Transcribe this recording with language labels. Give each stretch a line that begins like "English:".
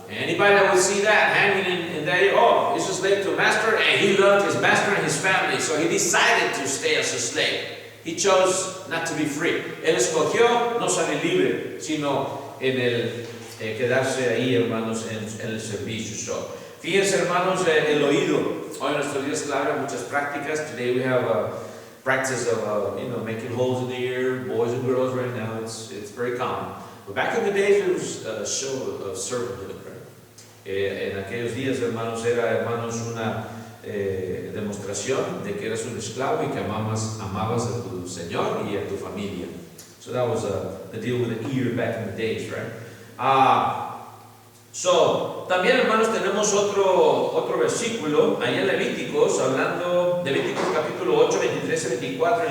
English: Anybody that would see that hanging in there, oh, he's a slave to a master, and he loved his master and his family, so he decided to stay as a slave. He chose not to be free.
Spanish: Él escogió no salir libre, sino en el quedarse ahí, hermanos, en el servicio. So, fíjense, hermanos, el oído. Hoy en nuestros días, claro, muchas prácticas.
English: Today we have a practice of making holes in the ear, boys and girls right now. It's very common. But back in the days, it was a show of servanthood, right?
Spanish: En aquellos días, hermanos, era, hermanos, una demostración de que eras un esclavo y que amabas a tu Señor y a tu familia.
English: So that was the deal with the ear back in the days, right?
Spanish: So, también, hermanos, tenemos otro versículo ahí en Levíticos, hablando de Levíticos capítulo 8, 23 y 24.